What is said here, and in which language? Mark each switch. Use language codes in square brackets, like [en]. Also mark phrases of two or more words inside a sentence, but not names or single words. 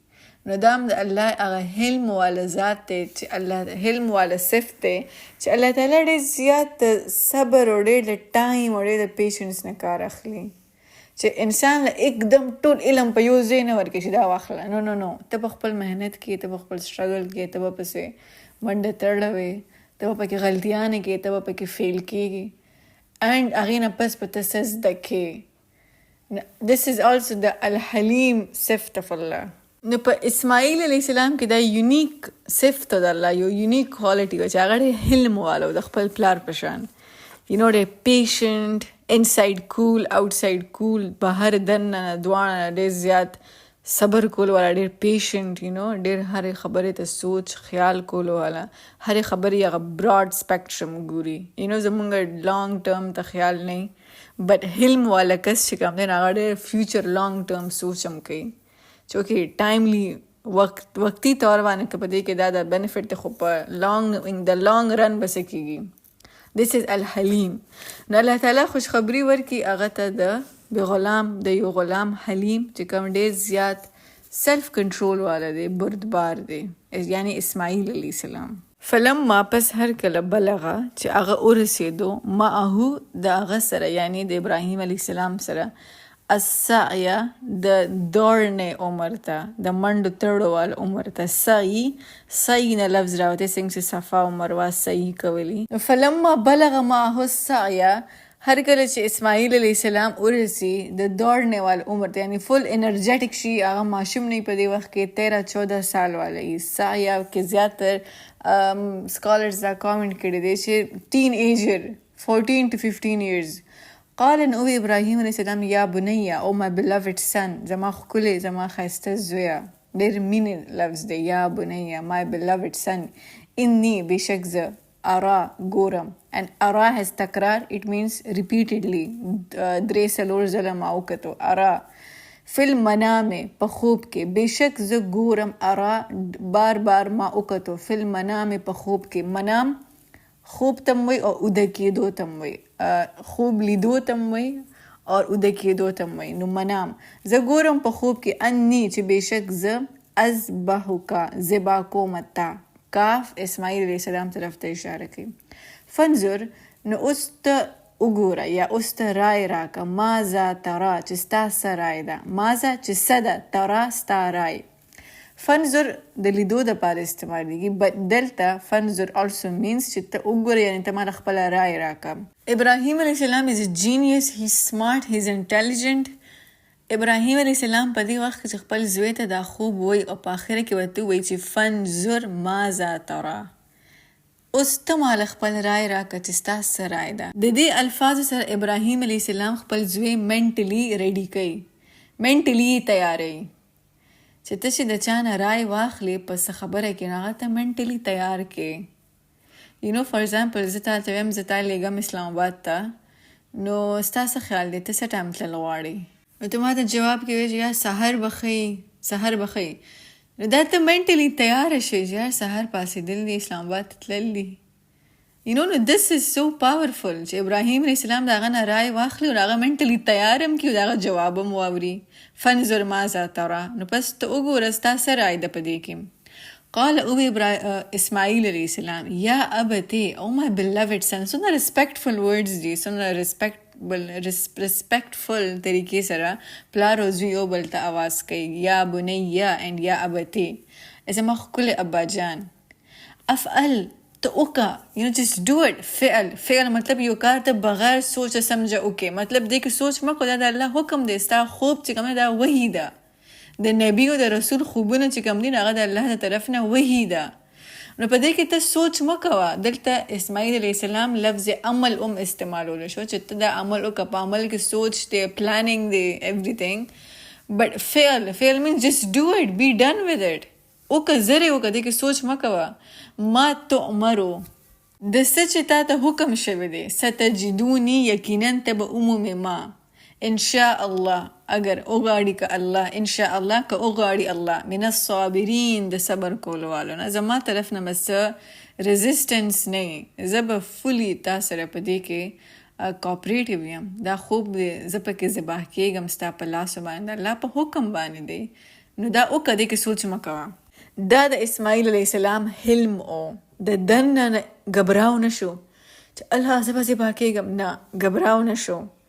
[ps] نو دا هم د الله هغه حلم والا ذات دی چې الله حلم والا صفت دی چې الله تعالی ډېر زیات صبر او ډېر د ټایم او ډېر د پیشنس نه کار اخلي، چې انسان له اکدم ټول علم په یو ځای نه ورکړي چې دا واخله. نو ته په خپل محنت کې، ته په خپل سټرګل کې، ته به پسې منډه تړوې، ته به پکې غلطیانې کې، ته به پکې فیل کېږي اینډ هغې نه پس به ته څه زده کړې. [en] This is also the [ps] الحلیم صفت [en] of Allah. [ps] نو په اسماعیل علیه السلام کې دا یونیک صفت د الله، یو [en] unique quality [ps] و چې هغه ډېر حلم والا و د خپل پلار په شان. ډېر پیشنټ، انساید کول، آوټساید کول، بهر دننه دواړه ډېر زیات صبر کول والا، ډېر پیشنټ، ډېر هرې خبرې ته سوچ خیال کول والا، هرې خبرې هغه [en] broad spectrum [ps] ګوري. زمونږ [en] long term [ps] ته خیال نه، بٹ حلم والا کس چې کوم دی هغه ډېر [en] future long term [ps] سوچ هم کوي چې [en] okay timely [ps] وقتی طور باندې که په دې کې دا د بینیفټ دی خو په د [en] long run [ps] به څه کېږي. [en] This is الحلیم. [ps] نو الله تعالی خوشخبری ورکي هغه ته د غلام، د یو غلام حلیم چې کوم ډېر زیات [en] self control [ps] والا دی، بردبار دی، یعنی اسماعیل علیه السلام. فلما پس هر کله بلغه چې هغه ورسېدو معه د هغه سره، یعنی د ابراهیم علیه السلام سره، السعی د دوړنې عمر ته، د منډو تړو وال عمر ته. سعی نه لفظ راوتی څنګه چې صفا او مروه سعی کولی. [ar] فلما بلغ معه السعی، [ps] هر کله چې اسماعیل علیه السلام ورسی د دوړنے وال عمر ته یعنی [en] full energetic [ps] شي هغه ماشوم نه په دې وخت کې 13-14 سال والا یي یا کې زیاتر سکالرز دا کامنټ کړي دي چې [en] teen ager 14 to 15 years [ps] قال نو ابراهیم علیه السلام [ar] یا بنی [ps] او [en] my beloved son [ps] زما ښکلی زما ښایسته زویه ډېر مینې لفظ دی [ar] یا بنی [en] my beloved son [ps] انی بېشک زه ارا ګورم and ارا has تکرار [en] it means repeatedly [ps] 3-4 ځله ما وکتو [ar] ارا فل منام [ps] په خوب کې بېشک زه ګورم ارا بار بار ما وکتو [ar] فل منام [ps] په خوب کې منام خوب تم وي او اوده کېدو تم وي خوب لیدو تم وي او اوده کېدو تم وي نو منام زه ګورم په خوب کې انی چې بېشک زه اذبحک ذبح کوم تا کاف اسماعیل علیه السلام طرف ته اشاره کوي فنظر نو اوس ته وګوره یا اوس ته رای راکه [ar] ماذا ترا [ps] چې ستا څه رای ده ماذا چې څه ده ترا ستا رای فنظر د لیدو دپاره استعمالیږي بټ دلته فنظر [en] also means [ps] چې ته وګوره یعنې ته ماته خپله رای راکه ابراهیم علیه السلام [en] is a genius he's smart he's intelligent [ps] ابراهیم علیه السلام په دې وخت کې چې خپل زوی ته دا خوب وایي او په آخره کې ورته وایي چې [ar] فنظر ماذا ترا [ps] اوس ته ماله خپل رای راکړه چې ستا څه رای ده د دې الفاظو سره ابراهیم علیه السلام خپل زوی [en] mentally ready [ps] کوي منټلی تیاروي چې ته چې د چا نه رای واخلې په څه خبره کې نو هغه ته منټلی تیار کړې [en] for example [ps] زه تا ته وایم زه تا لیږم اسلام آباد ته نو ستا څه خیال دی ته څه ټایم تلل غواړې نو ته ما ته جواب کوي چې یا سحر بخی نو دا ته منټلی تیاره شې چې یار سحر پاسېدل دی اسلام آباد ته تلل دي نو [en] this is so powerful [ps] چې ابراهیم علیه السلام د هغه نه رای واخلي او د هغه منټلی تیار هم کړي او د هغه جواب هم واوري [ar] فنظر ماذا ترا [ps] نو پس ته وګوره ستا څه رای ده په دې کې قال اسماعیل علیه السلام [ar] یا ابتی [ps] او [en] my beloved son [ps] څومره [en] respectful words [ps] دي څومره respectful طریقې سره پلار او زوی یو بل ته آواز کوي [ar] یا بنیه [ps] and [ar] یا ابتی [ps] زما ښکلی ابا جان افعل ته وکړه [en] just do it [ps] فعل مطلب یو کار ته بغیر سوچه سمجه وکړې مطلب دی که سوچ مه کړه دا د الله حکم دی ستا خوب چې کوم دی دا وحی ده د نبی او د رسول خوبونه چې کوم دي هغه د الله د طرف نه وحی ده نو په دې کې ته سوچ مه کوه دلته اسماعیل علیه السلام لفظ عمل استعمالولی شو چې ته دا عمل وکړه په عمل کې سوچ دی پلانینګ دی [en] everything but [ps] فعل means [en] just do it be done with it [ps] وکړه زر یې وکړه دې کې سوچ مه کوه [ar] ما تؤمرو [ps] د څه چې تا ته حکم شوی دی ستجدوني یقینا ته به ومومې ما [ar] انشاء الله [ps] اگر اوغاړي که الله انشاء الله که اوغاړي [ar] الله من الصابرین [ps] د صبر کولو والو نه زما طرف نه بس رزسټنس نه زه به فلی تا سره په دې کې کوپریټیو یم دا خوب زه پکې ذبح کېږم ستا په لاسو باندې الله په حکم باندې دی نو دا وکړه دې کې سوچ مه کوه دا د اسماعیل علیه السلام حلم او د دننه ګبراو نه شو چې الله زه به ذبح کېږم نه ګبراو نه شو